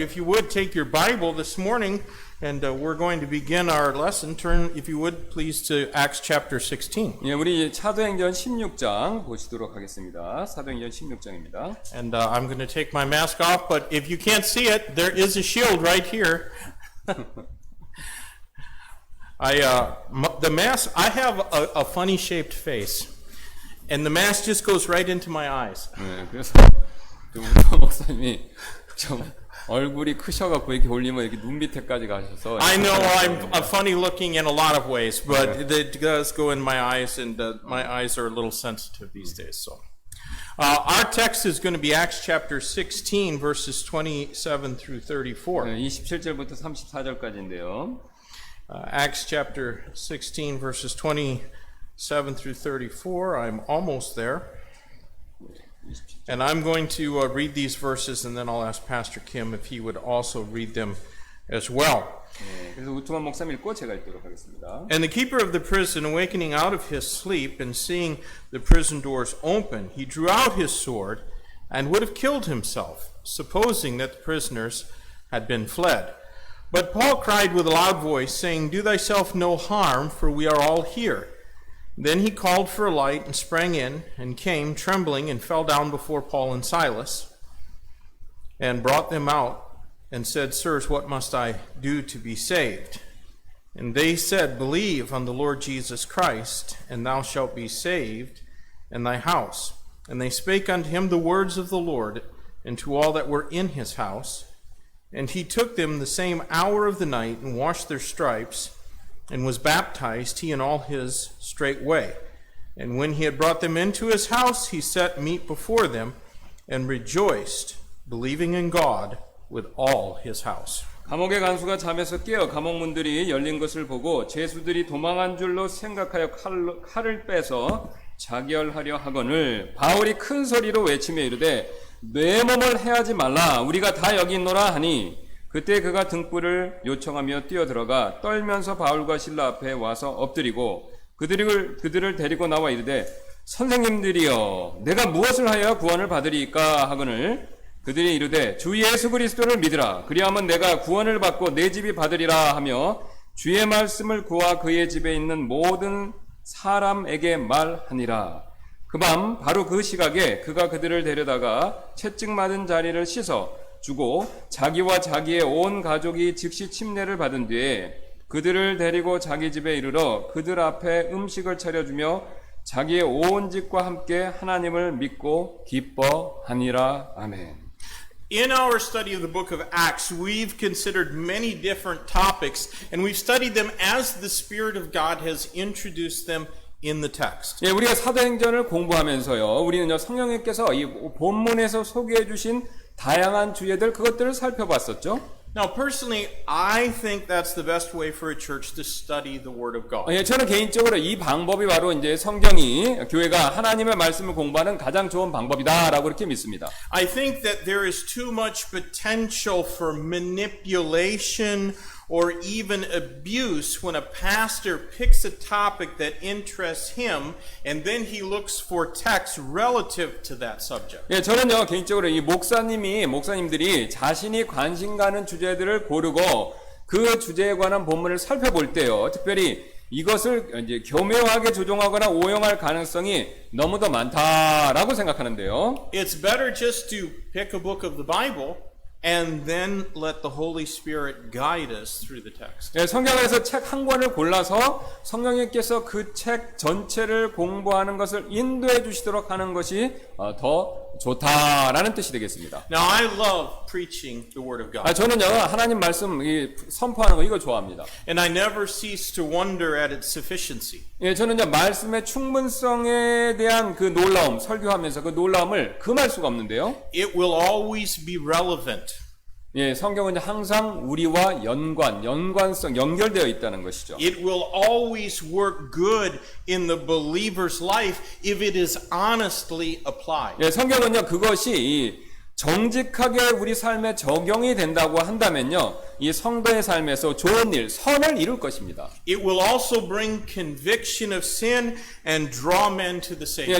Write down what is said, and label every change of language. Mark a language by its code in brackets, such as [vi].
[en] If you would take your Bible this morning, and we're going to begin our lesson. Turn, if you would, please to Acts chapter 16. [ko] 예, 우리 사도행전 16장 보시도록 하겠습니다. 사도행전 16장입니다. [en] And I'm going to take my mask off, but if you can't see it, there is a shield right here. The mask, I have a funny shaped face, and the mask just goes right into my eyes. [ko] 네, 그래서 그 우리 목사님이 좀 얼굴이 크셔갖고 이렇게 올리면 이렇게 눈 밑에까지 가셔서. [en] I know I'm funny looking in a lot of ways, but it does go in my eyes, and my eyes are a little sensitive these days. So, our text is going to be Acts chapter 16, verses 27 through 34. [ko] 네, 27절부터 34절까지인데요. [en] Acts chapter 16, verses 27 through 34. I'm almost there. And I'm going to read these verses, and then I'll ask Pastor Kim if he would also read them as well. [ko] 네, 그래서 우트만 목사님 읽고 제가 읽도록 하겠습니다. [en] And the keeper of the prison, awakening out of his sleep and seeing the prison doors open, he drew out his sword and would have killed himself, supposing that the prisoners had been fled. But Paul cried with a loud voice, saying, "Do thyself no harm, for we are all here." Then he called for a light and sprang in and came trembling and fell down before Paul and Silas and brought them out and said, "Sirs, what must I do to be saved?" And they said, "Believe on the Lord Jesus Christ, and thou shalt be saved and thy house." And they spake unto him the words of the Lord and to all that were in his house. And he took them the same hour of the night and washed their stripes, and was baptized, he and all his straightway. And when he had brought them into his house, he set meat before them, and rejoiced, believing in God with all his house. [ko] 감옥의 간수가 잠에서 깨어 감옥문들이 열린 것을 보고 죄수들이 도망한 줄로 생각하여 칼을 빼서 자결하려 하거늘 바울이 큰 소리로 외치며 이르되 내 몸을 해하지 말라 우리가 다 여기 있노라 하니 그때 그가 등불을 요청하며 뛰어들어가 떨면서 바울과 실라 앞에 와서 엎드리고 그들을 데리고 나와 이르되 선생님들이여 내가 무엇을 하여 구원을 받으리이까 하거늘 그들이 이르되 주 예수 그리스도를 믿으라 그리하면 내가 구원을 받고 내 집이 받으리라 하며 주의 말씀을 그와 그의 집에 있는 모든 사람에게 말하니라. 그 밤 바로 그 시각에 그가 그들을 데려다가 채찍 맞은 자리를 씻어 주고 자기와 자기의 온 가족이 즉시 침례를 받은 뒤에 그들을 데리고 자기 집에 이르러 그들 앞에 음식을 차려주며 자기의 온 집과 함께 하나님을 믿고 기뻐하니라. 아멘. [en] In our study of the book of Acts, we've considered many different topics, and we've studied them as the Spirit of God has introduced them in the text. [ko] 예, 우리가 사도행전을 공부하면서요, 우리는요 성령님께서 이 본문에서 소개해 주신 다양한 주제들 그것들을 살펴봤었죠. [en] Now, personally, I think that's the best way for a church to study the Word of God. [ko] 예, 저는 개인적으로 이 방법이 바로 이제 성경이 교회가 하나님의 말씀을 공부하는 가장 좋은 방법이다라고 이렇게 믿습니다. [en] I think that there is too much potential for manipulation or even abuse when a pastor picks a topic that interests him and then he looks for texts relative to that subject. [ko] 예, 저는요 개인적으로 이 목사님들이 자신이 관심 가는 주제들을 고르고 그 주제에 관한 본문을 살펴볼 때요, 특별히 이것을 이제 교묘하게 조종하거나 오용할 가능성이 너무도 많다라고 생각하는데요. [en] It's better just to pick a book of the Bible and then let the Holy Spirit guide us through the text. [ko] 예, 성경에서 책 한 권을 골라서 성령님께서 그 책 전체를 공부하는 것을 인도해 주시도록 하는 것이 더 좋다라는 뜻이 되겠습니다. [en] Now, I love preaching the Word of God. [ko] 저는요 하나님 말씀 선포하는 거 이거 좋아합니다. [en] And I never cease to wonder at its sufficiency. [ko] 예, 저는요 말씀의 충분성에 대한 그 놀라움 설교하면서 그 놀라움을 금할 수가 없는데요. [en] It will always be relevant. [ko] 예, 성경은 항상 우리와 연관성, 연결되어 있다는 것이죠. [en] It will always work good in the believer's life if it is honestly applied. [ko] 예, 성경은요 그것이 정직하게 우리 삶에 적용이 된다고 한다면요, 이 성도의 삶에서 좋은 일, 선을 이룰 것입니다. [en] It will also bring conviction of sin and draw men to the Savior.